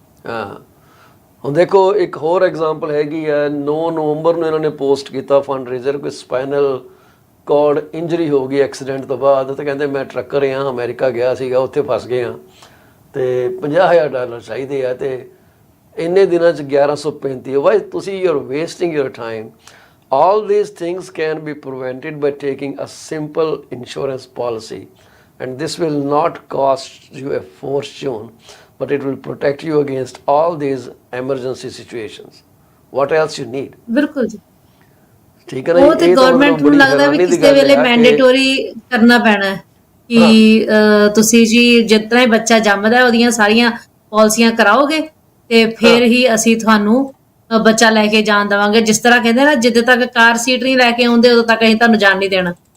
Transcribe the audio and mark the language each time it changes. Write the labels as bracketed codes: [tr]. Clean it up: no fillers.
[pa] ਹਾਂ, ਹੁਣ ਦੇਖੋ ਇੱਕ ਹੋਰ ਐਗਜ਼ਾਮਪਲ ਹੈਗੀ ਆ, 9 ਨਵੰਬਰ ਨੂੰ ਇਹਨਾਂ ਨੇ ਪੋਸਟ ਕੀਤਾ ਫੰਡਰੇਜ਼ਰ, ਕੋਈ ਸਪਾਈਨਲ ਕਾਰਡ ਇੰਜਰੀ ਹੋ ਗਈ ਐਕਸੀਡੈਂਟ ਤੋਂ ਬਾਅਦ, ਤੇ ਕਹਿੰਦੇ ਮੈਂ ਟਰੱਕਰ ਹਾਂ, ਅਮਰੀਕਾ ਗਿਆ ਸੀਗਾ, ਉੱਥੇ ਫਸ ਗਏ ਹਾਂ ਤੇ $50,000 ਚਾਹੀਦੇ ਆ, ਤੇ ਇੰਨੇ ਦਿਨਾਂ 'ਚ 1135। [en] Why ਤੁਸੀਂ you are wasting your time. All these things can be prevented by taking a simple insurance policy, and this will not cost you a fortune, but it will protect you against all these emergency situations. What else you need? [pa] ਬਿਲਕੁਲ ਜੀ। ਠੀਕ ਹੈ ਨਾ। ਉਹ ਤੇ government ਨੂੰ ਲੱਗਦਾ ਵੀ ਕਿਸੇ ਵੇਲੇ ਮੈਂਡੇਟਰੀ ਕਰਨਾ ਪੈਣਾ ਹੈ ਕਿ ਤੁਸੀਂ ਜੀ ਜਿਸ ਤਰ੍ਹਾਂ ਹੀ ਬੱਚਾ ਜੰਮਦਾ ਉਹਦੀਆਂ ਸਾਰੀਆਂ ਪਾਲਿਸੀਆਂ ਕਰਾਓਗੇ ਤੇ ਫਿਰ ਹੀ ਅਸੀਂ ਤੁਹਾਨੂੰ ਬੱਚਾ ਲੈ ਕੇ ਜਾਣ ਦੇਵਾਂਗੇ। ਜਿਸ ਤਰ੍ਹਾਂ ਕਹਿੰਦੇ ਨਾ, ਜਿੱਦੇ ਤੱਕ ਕਾਰ ਸੀਟ ਨਹੀਂ ਲੈ ਕੇ ਆਉਂਦੇ ਉਦੋਂ ਤੱਕ ਅਸੀਂ ਤੁਹਾਨੂੰ ਜਾਣ ਨਹੀਂ ਦੇਣਾ।